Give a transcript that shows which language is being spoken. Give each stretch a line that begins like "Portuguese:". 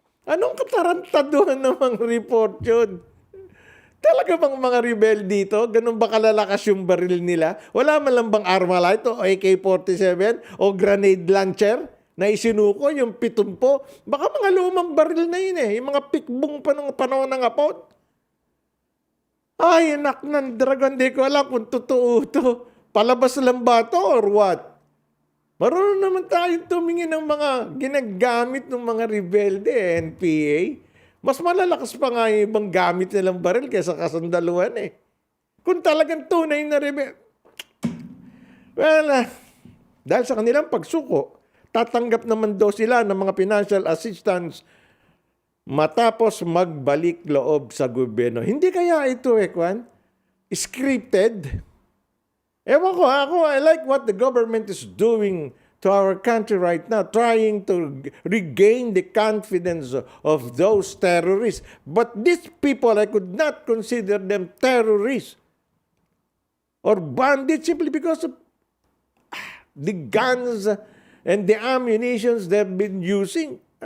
Filipino: Anong katarantaduhan ng mga report yun? Talaga bang mga rebel dito? Ganun ba kalalakas yung baril nila? Wala man lang bang Armalite o AK-47 o grenade launcher na isinuko yung 70? Baka mga lumang baril na yun eh. Yung mga pikbong pa nung panahon ng Apod. Ay, anak ng dragon, di ko alam kung totoo to. Palabas lang ba to
English: or what?
Filipino: Marunong naman tayong tumingin ng mga ginagamit ng mga rebelde, NPA. Mas malalakas pa nga yung ibang gamit nilang baril kaysa kasandaluhan eh. Kung talagang tunay na rebelde. Well, dahil sa kanilang pagsuko, tatanggap naman daw sila ng mga financial assistance matapos magbalik loob sa gobyerno. Hindi kaya ito Kwan? Scripted? Ewan ko,
English: I like what the government is doing to our country right now, trying to regain the confidence of those terrorists. But these people, I could not consider them terrorists or bandits simply because of the guns and the ammunitions they've been using.